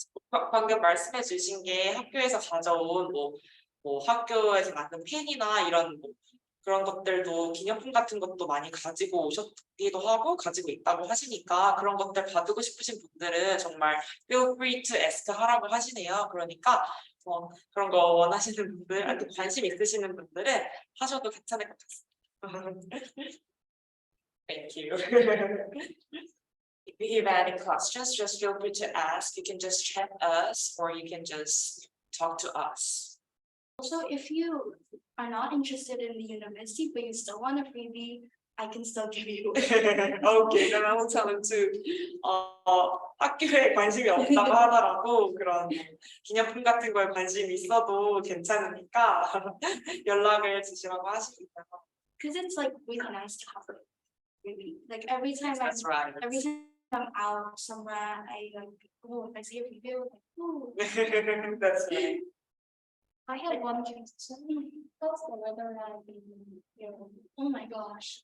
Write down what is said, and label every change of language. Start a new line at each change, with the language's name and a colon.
Korean: 방금 말씀해 주신 게 학교에서 가져온 뭐 학교에서 만든 펜이나 이런 그런 것들도 기념품 같은 것도 많이 가지고 오셨기도 하고 가지고 있다고 하시니까 그런 것들 받고 싶으신 분들은 정말
English: feel free to ask
Korean: 하라고 하시네요. 그러니까 그런 거 원하시는 분들, 관심 있으시는 분들은 하셔도 괜찮을 것 같습니다.
English: Thank you. If you have any questions, just feel free to ask. You can just chat us or you can just talk to us. Also, if you are not interested in the university, but you still want a freebie, I can still give you. Okay, then I will tell them to
Korean: 학교에 관심이 없다고 하더라도 그런 기념품 같은 거에 관심이 있어도 괜찮으니까 연락을 주시라고 하시니까.
English: Because it's like really nice to have a freebie. Like every time That's right. every time I'm out somewhere, I if I see a freebie, I'm like, oh. That's right. I had one question. What's the weather like in Europe? Oh my gosh.